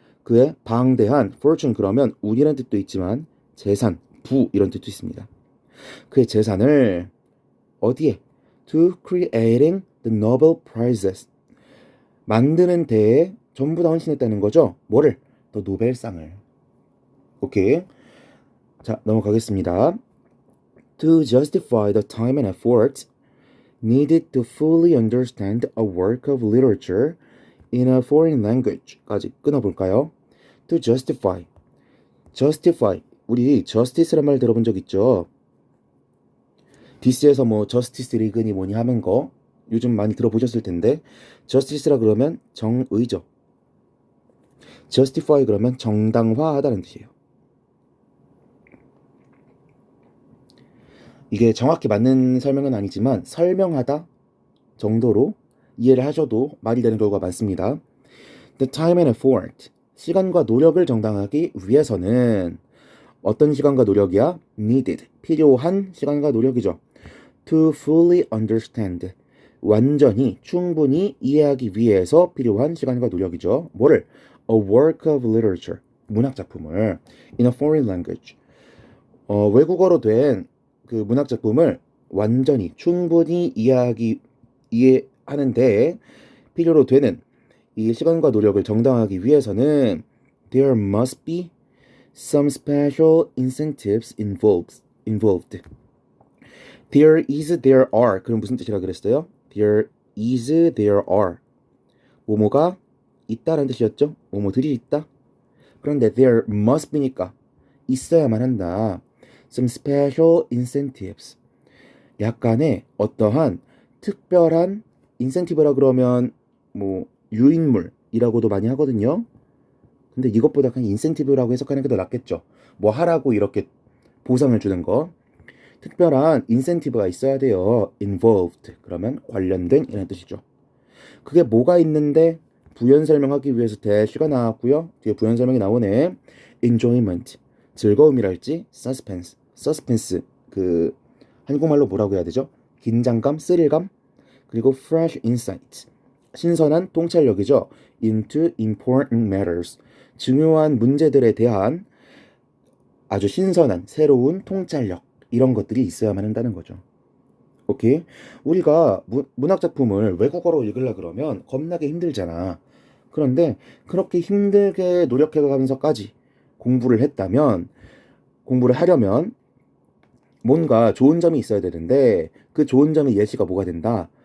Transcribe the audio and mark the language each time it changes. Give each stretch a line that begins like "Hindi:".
Korean: 그의 방대한 fortune 그러면 운이라는 뜻도 있지만 재산, 부 이런 뜻도 있습니다. 그의 재산을 어디에?
English: to creating the Nobel Prizes.
Korean: 만드는 데에 전부 다 헌신했다는 거죠. 뭐를? 더 노벨상을. 오케이. 자, 넘어가겠습니다.
English: To justify the time and effort needed to fully understand a work of literature in a foreign language까지
Korean: 끊어볼까요?
English: To justify. justify.
Korean: 우리 justice란 말 들어본 적 있죠? DC에서 뭐 저스티스 리그니 뭐니 하는 거 요즘 많이 들어보셨을 텐데 justice라 그러면 정의죠. justify 그러면 정당화하다는 뜻이에요. 이게 정확히 맞는 설명은 아니지만 설명하다 정도로 이해를 하셔도 말이 되는 경우가 많습니다.
English: The time and effort.
Korean: 시간과 노력을 정당하기 위해서는 어떤 시간과 노력이야?
English: Needed.
Korean: 필요한 시간과 노력이죠.
English: To fully understand.
Korean: 완전히 충분히 이해하기 위해서 필요한 시간과 노력이죠. 뭐를?
English: A work of literature.
Korean: 문학 작품을
English: in a foreign language.
Korean: 외국어로 된 그 문학 작품을 완전히 충분히 이해하는데 필요로 되는 이 시간과 노력을 정당하기 위해서는
English: there must be some special incentives involved. There is, there are.
Korean: 그럼 무슨 뜻이라 그랬어요?
English: There is, there are.
Korean: 뭐뭐가 있다라는 뜻이었죠? 뭐뭐들이 있다. 그런데
English: there must be
Korean: 니까 있어야만 한다.
English: Some special incentives.
Korean: 약간의 어떠한 특별한 인센티브라 그러면 뭐 유인물이라고도 많이 하거든요. 근데 이것보다 그냥 인센티브라고 해석하는 게 더 낫겠죠. 뭐 하라고 이렇게 보상을 주는 거. 특별한 인센티브가 있어야 돼요.
English: involved.
Korean: 그러면 관련된 이라는 뜻이죠. 그게 뭐가 있는데 부연 설명하기 위해서 대시가 나왔고요. 뒤에 부연 설명이 나오네. enjoyment. 즐거움이랄지 suspense. 그 한국말로 뭐라고 해야 되죠? 긴장감, 스릴감.
English: 그리고 fresh insight.
Korean: 신선한 통찰력이죠.
English: into important matters.
Korean: 중요한 문제들에 대한 아주 신선한 새로운 통찰력. 이런 것들이 있어야만 한다는 거죠. 오케이? 우리가 문학 작품을 외국어로 읽으려 그러면 겁나게 힘들잖아. 그런데 그렇게 힘들게 노력해가면서까지 공부를 하려면 뭔가 좋은 점이 있어야 되는데 그 좋은 점의 예시가 뭐가 된다?